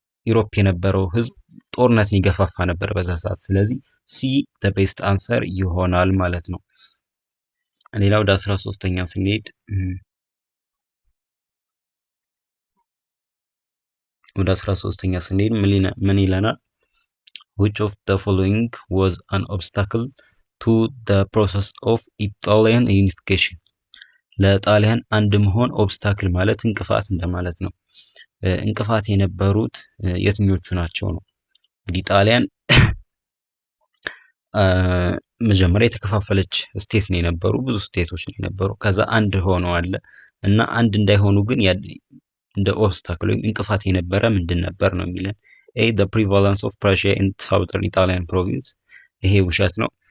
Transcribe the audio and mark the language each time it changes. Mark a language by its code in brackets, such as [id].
[am] ዩሮፕ የነበረው ህዝብ ጦርነትን ይገፋፋ ነበር በዛ ሰዓት። ስለዚህ ሲ [en] the best answer [am] ይሆናል ማለት ነው። ሌላ ወደ 13ኛ ስንሄድ ምን ይለናል? [en] which of the following was an obstacle to the process of Italian unification? [am] ለጣሊያን አንድ መሆን ኦብስታክል ማለት እንቅፋት እንደማለት ነው። እንቅፋት የነበሩት የትኞቹ ናቸው ነው? እንግዲህ ጣሊያን መጀመሪያ የተከፋፈለች ስቴት ነው የነበሩ፣ ብዙ ስቴቶች ነው የነበሩ። ከዛ አንድ ሆነው አለ እና አንድ እንዳይሆኑ ግን እንደ ኦብስታክል ወይም እንቅፋት የነበረ ምንድን ነበር ነው የሚለን። ኤ [en] the prevalence of Prussia in southern Italian province። [am] ይሄ ውሸት ነው።